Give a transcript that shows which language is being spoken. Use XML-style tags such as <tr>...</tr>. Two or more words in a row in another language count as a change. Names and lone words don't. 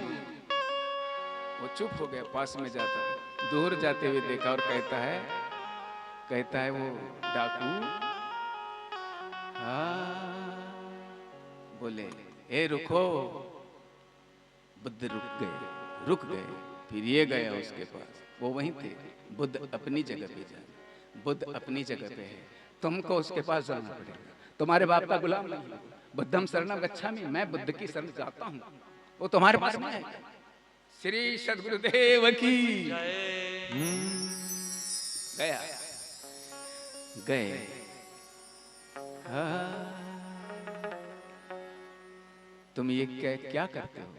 <hi>वो चुप हो गया, पास में जाता है, दूर जाते हुए देखा और कहता है वो डाकू, बोले ए रुको। बुद्ध रुक गए, फिर ये गया उसके पास, वो वहीं थे। बुद्ध अपनी जगह पे जा, बुद्ध अपनी जगह पे है, तुमको उसके पास जाना पड़ेगा, तुम्हारे बाप का गुलाम नहीं हो।</hi> <pi>बुद्धम शरणम गच्छामि,</pi> <hi>मैं बुद्ध की शरण जाता हूँ, वो तुम्हारे पास में है। श्री सद्गुरुदेव की गए। तुम ये क्या करते हो?</hi>